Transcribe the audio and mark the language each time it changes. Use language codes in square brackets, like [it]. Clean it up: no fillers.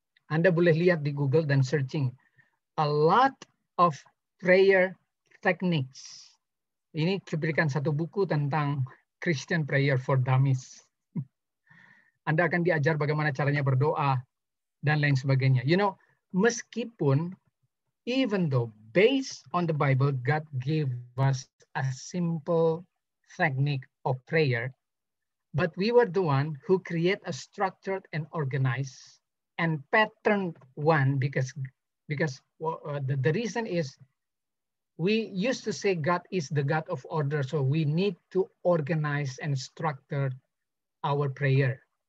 [id] Anda boleh lihat di Google dan searching. [en] A lot of prayer techniques. [id] Ini cuplikan satu buku tentang Christian Prayer for Dummies. Anda akan diajar bagaimana caranya berdoa dan lain sebagainya. [en] You know, meskipun, even though based on the Bible, God gave us a simple technique of prayer, but we were the one who create a structured and organized and patterned one, because the reason is we used to say God is the God of order, so we need to organize and structure our prayer.